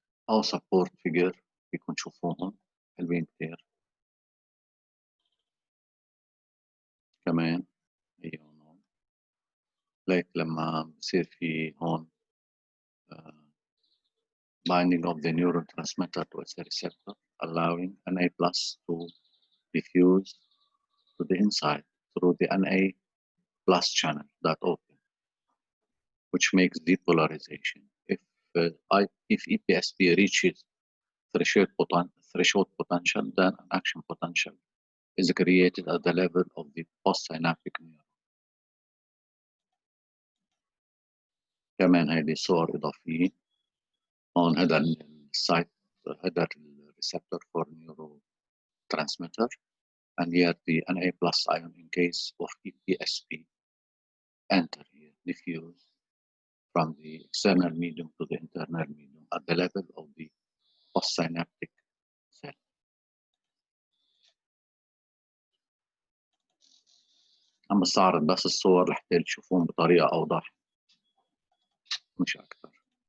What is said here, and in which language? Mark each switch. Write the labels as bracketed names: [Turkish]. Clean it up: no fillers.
[Arabic] أو support figure فيكم تشوفوهم حلوين كتير. كمان هون ليك لما بصير في هون [English] binding of the neurotransmitter to its receptor, allowing Na+ to diffuse to the inside through the Na+ channel that open, which makes depolarization. If EPSP reaches threshold potential, then an action potential is created at the level of the postsynaptic neuron. [Arabic] كمان هيدي صور إضافية. هون هذا السايت هذا الريسبتور [English] for neurotransmitter, and here the Na+ ion in case of EPSP enter here, diffuse from the external medium to the internal medium at the level of the postsynaptic cell. [Arabic] عم بستعرض بس الصور لحتى تشوفون بطريقة أوضح مش أكثر.